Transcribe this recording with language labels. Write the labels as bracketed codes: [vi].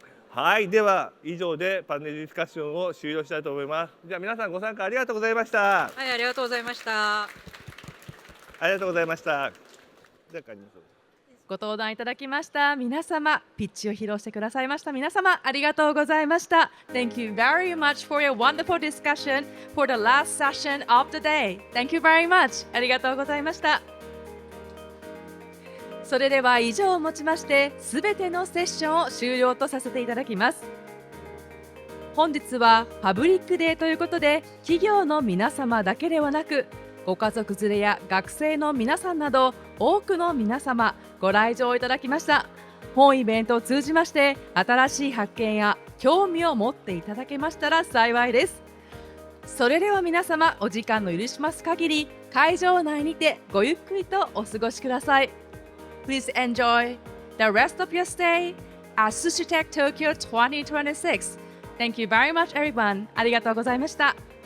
[ja] はい、では以上でパネルディスカッションを終了したいと思います。じゃあ皆さんご参加ありがとうございました。はい、ありがとうございました。ありがとうございました。じゃあ帰りましょう。ご登壇いただきました皆様、ピッチを披露してくださいました皆様、ありがとうございました。 [en] Thank you very much for your wonderful discussion for the last session of the day. Thank you very much. [ja] ありがとうございました。それでは以上をもちましてすべてのセッションを終了とさせていただきます。本日はパブリックデーということで、企業の皆様だけではなくご家族連れや学生の皆さんなど多くの皆様ご来場いただきました。本イベントを通じまして新しい発見や興味を持っていただけましたら幸いです。それでは皆様、お時間の許します限り会場内にてごゆっくりとお過ごしください。 [en] Please enjoy the rest of your stay at Sushi Tech Tokyo 2026. Thank you very much everyone. [ja] ありがとうございました。